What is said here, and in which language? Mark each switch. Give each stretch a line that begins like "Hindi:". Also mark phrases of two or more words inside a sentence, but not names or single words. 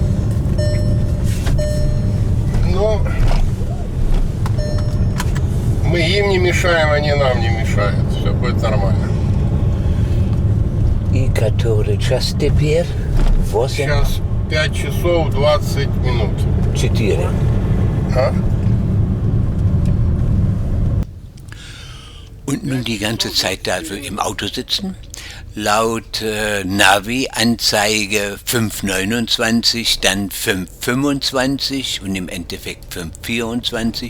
Russian: Но мы им не мешаем, они нам не мешают. Все будет нормально. И который час теперь? 8? Сейчас 5 часов 20 минут. 4.
German: Und nun die ganze Zeit da also im Auto sitzen. Laut Navi-Anzeige 5,29, dann 5,25 und im Endeffekt 5,24.